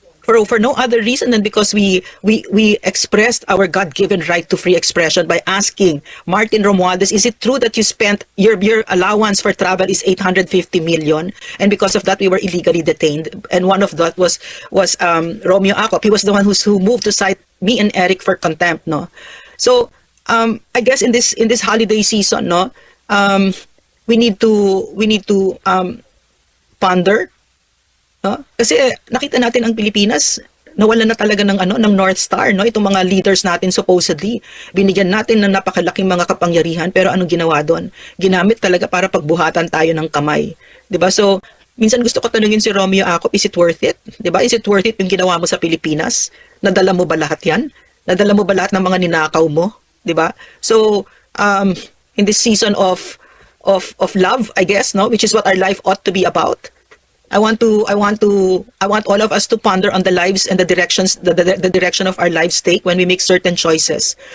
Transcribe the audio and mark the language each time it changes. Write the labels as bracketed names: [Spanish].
[English] For no other reason than because we expressed our God-given right to free expression by asking Martin Romualdez, is it true that you spent your allowance for travel is 850 million, and because of that we were illegally detained? And one of that was Romeo Acop. He was the one who moved to cite me and Eric for contempt. No, so I guess in this holiday season, no, we need to ponder. No? [Filipino] Kasi nakita natin ang Pilipinas, nawalan na talaga ng North Star, no? Itong mga leaders natin supposedly. Binigyan natin ng napakalaking mga kapangyarihan, pero anong ginawa doon? Ginamit talaga para pagbuhatan tayo ng kamay. 'Di ba? So, minsan gusto ko tanungin si Romeo Acop, [English] is it worth it? [Filipino] 'Di ba? [English] Is it worth it [Filipino] yung ginawa mo sa Pilipinas? Nadala mo ba lahat 'yan? Nadala mo ba lahat ng mga ninakaw mo? 'Di ba? [English] So, in this season of love, I guess, no, which is what our life ought to be about. I want all of us to ponder on the lives and the directions, the direction of our lives take when we make certain choices.